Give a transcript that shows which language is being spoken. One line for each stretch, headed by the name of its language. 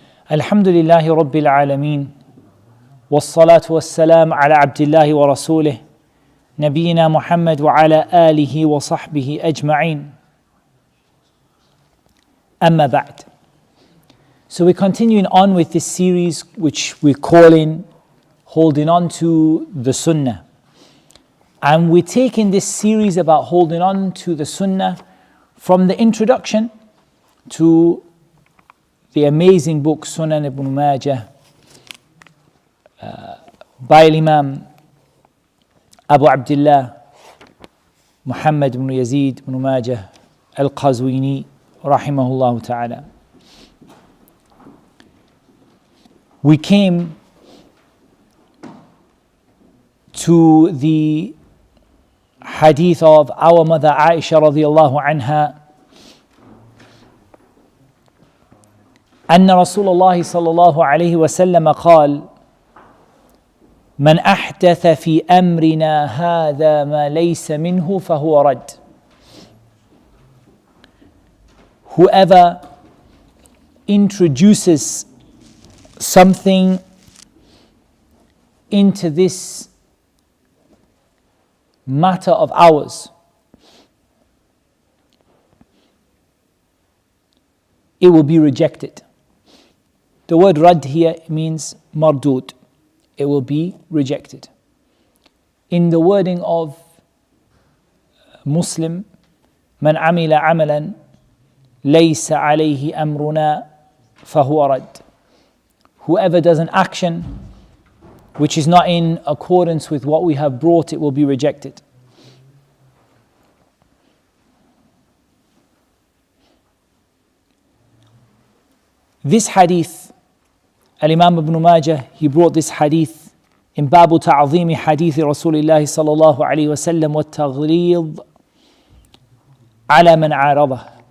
Arabic: الحمد لله رب العالمين والصلاة والسلام على عبد الله ورسوله نبينا محمد وعلى آله وصحبه أجمعين. أما بعد.
English: So we're continuing on with this series which we're calling Holding On To The Sunnah. And we're taking this series about holding on to the Sunnah from the introduction to the amazing book Sunan ibn Majah by Imam Abu Abdullah Muhammad ibn Yazid ibn Majah al-Qazwini rahimahullah ta'ala. We came to the hadith of our mother Aisha radiyallahu anha
Arabic: أن رسول الله صلى الله عليه وسلم قال من أحدث في أمرنا هذا ما ليس منه فهو رد.
English: Whoever introduces something into this matter of ours, it will be rejected. The word rad here means mardud. It will be rejected. In the wording of Muslim,
Arabic: من عمل عملا ليس عليه أمرنا فهو رد.
English: Whoever does an action which is not in accordance with what we have brought, it will be rejected. This hadith, Al-Imam Ibn Majah, he brought this hadith in Babu Ta'zimi Hadithi Rasulullah sallallahu alayhi wa sallam wa Taghleed ala man aradah.